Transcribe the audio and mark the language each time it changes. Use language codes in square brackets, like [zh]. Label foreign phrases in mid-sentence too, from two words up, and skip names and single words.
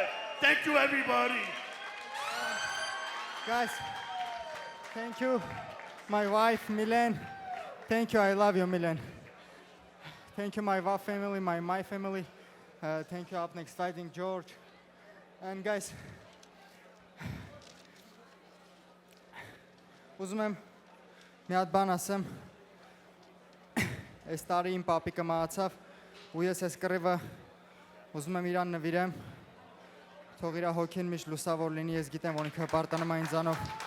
[en] Thank you, everybody. Guys, thank you. My wife, Milen. Thank you. I love you, Milen. Thank you, my WAF family, my family. Thank you, up next fighting, George. And guys, [hy] ուզում եմ մի հատ բան ասեմ, այս տարի իմ պապիկը մահացավ ու ես այս կռիվը ուզում եմ իրան նվիրեմ, թող իր հոգին միշտ լուսավոր լինի, ես գիտեմ, որ ինքը հպարտանում է ինձանով,